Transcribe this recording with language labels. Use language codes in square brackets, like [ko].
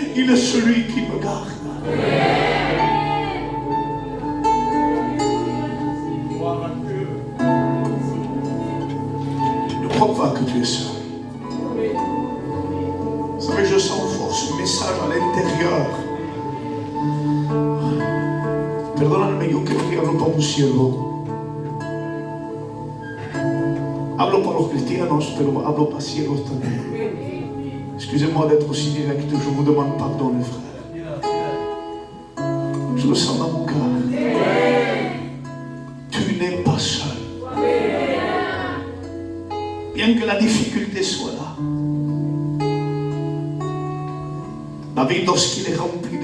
[fr] Il est celui qui me garde. Ne crois pas que tu es seul. Vous savez, je sens fort ce message à l'intérieur. [es] Perdóname, yo creo que hablo para un siervo. Hablo para los cristianos, pero hablo para siervos también. [fr] Excusez-moi d'être aussi direct, je vous demande pardon, les frères. Je le sens dans mon cœur. Tu n'es pas seul. Bien que la difficulté soit là. David, lorsqu'il est rempli